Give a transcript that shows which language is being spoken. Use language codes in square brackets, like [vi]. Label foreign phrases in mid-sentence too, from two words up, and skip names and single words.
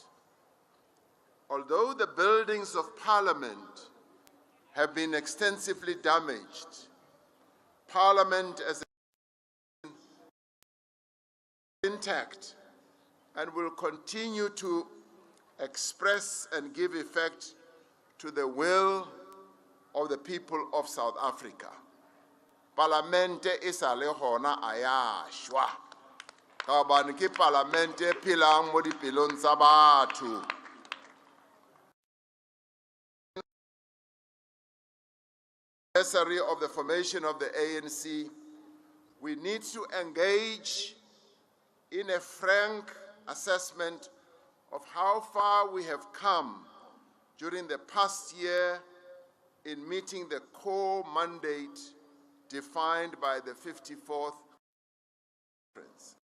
[en] Although the buildings of Parliament have been extensively damaged, Parliament as intact and will continue to express and give effect to the will of the people of South Africa. [st] Parlamente isa le hona aya shwa. Ka hobane ke parlamente phelang mo dipelong tsa batho. [en] Anniversary of the formation of the ANC, we need to engage in a frank assessment of how far we have come during the past year in meeting the core mandate defined by the 54th conference.